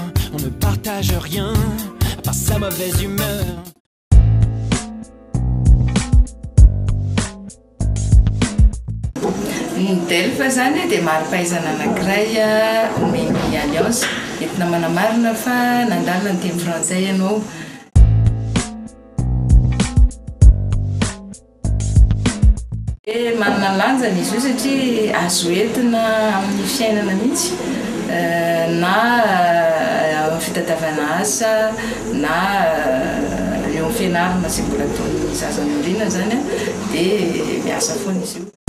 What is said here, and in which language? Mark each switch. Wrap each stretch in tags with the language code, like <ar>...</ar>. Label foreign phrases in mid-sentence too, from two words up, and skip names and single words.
<fr>On ne partage rien, à part sa mauvaise humeur.</fr> <mg>Delpha zany dia mari-pahaizana anankiray omeny alliance entina manamarina fa nandalina ny teny frantsay ianao. Manana lanjany izy io satria azo entina amin'ny fiainana mihitsy na fitadiavana asa na eo amin'ny fianarana sy mbola ataon'ny zazan'olona zany dia miasa foana izy io.</mg>